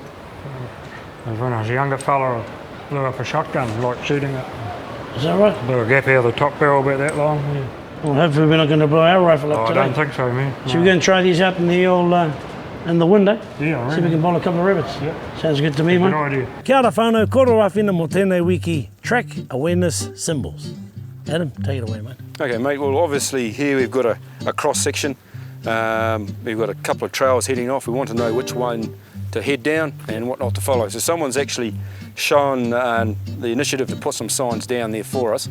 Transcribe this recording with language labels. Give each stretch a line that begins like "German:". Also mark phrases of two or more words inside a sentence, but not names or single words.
English: It was when I was a younger fella, I blew up a shotgun, like shooting it. Is that right? Blew a gap out of the top barrel about that long. Yeah. Well, hopefully we're not going to blow our rifle up Oh, I today. don't think so, man. So we're going to try these out in the old, in the window. Yeah, I See if we can bowl a couple of rabbits. Yeah. Sounds good to me, Good mate. idea.
Māori: Kia ora whānau, kōrua whina mō tēnei wiki,
English: track awareness symbols. Adam, take it away, mate. Okay, mate, well obviously here we've got a cross section. We've got a couple of trails heading off. We want to know which one to head down and what not to follow. So someone's actually shown the initiative to put some signs down there for us.